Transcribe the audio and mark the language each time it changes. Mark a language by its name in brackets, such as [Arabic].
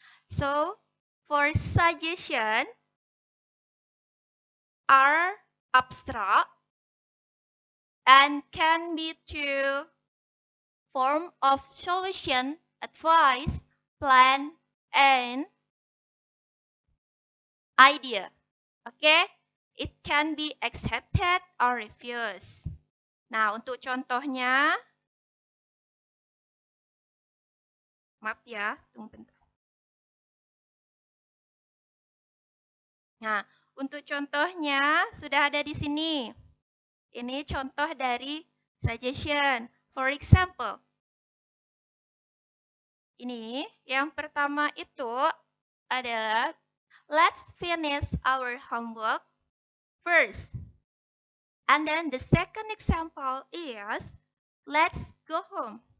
[English] So, for suggestion are abstract and can be to form of solution, advice, plan, and idea. Okay? It can be accepted or refused. [Indonesian] Nah, untuk contohnya, maaf ya, tunggu bentar. Nah, untuk contohnya sudah ada di sini. Ini contoh dari suggestion. [English] For example, [Indonesian] ini yang pertama itu adalah [English] let's finish our homework first. And then the second example is let's go home.